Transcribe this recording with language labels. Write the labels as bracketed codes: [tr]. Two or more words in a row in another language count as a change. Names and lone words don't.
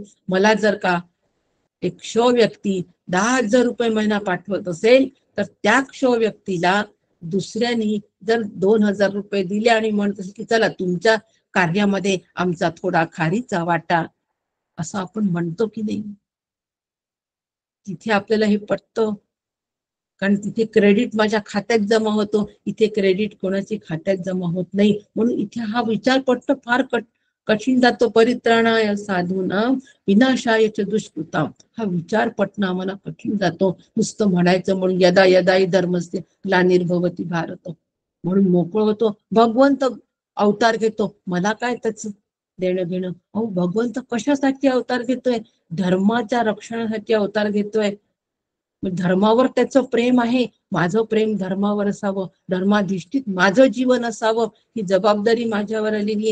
[mr] मला जर का एक व्यक्ती 10,000 रुपये महिना पाठवत असेल तर त्या व्यक्तीला दुसऱ्यानी जर 2,000 रुपये दिले आणि म्हणत असेल की चला तुमच्या कार्यामध्ये आमचा थोडा खारीचा वाटा, असं आपण म्हणतो की नाही? तिथे आपल्याला हे पटतं, कारण तिथे क्रेडिट माझ्या खात्यात जमा होतो, इथे क्रेडिट कोणाची खात्यात जमा होत नाही. म्हणून इथे हा विचार पटतं फार कठीण जातो. [sa] परित्राणाय साधूनां विनाशाय च दुष्कृतां, [mr] हा विचार पटणं आम्हाला कठीण जातो. नुसतं म्हणायचं म्हणून [sa] यदा यदाही धर्मस्य ग्लानिर्भवति भारत, [mr] म्हणून मोकळं होतो. भगवंत अवतार घेतो, मला काय त्याचं देणं घेणं? अहो भगवंत कशासाठी अवतार घेतोय? धर्माच्या रक्षणासाठी अवतार घेतोय. धर्मावर त्याचं प्रेम आहे. माझं प्रेम धर्मावर असावं, धर्माधिष्ठित माझं जीवन असावं, ही जबाबदारी माझ्यावर आलेली आहे.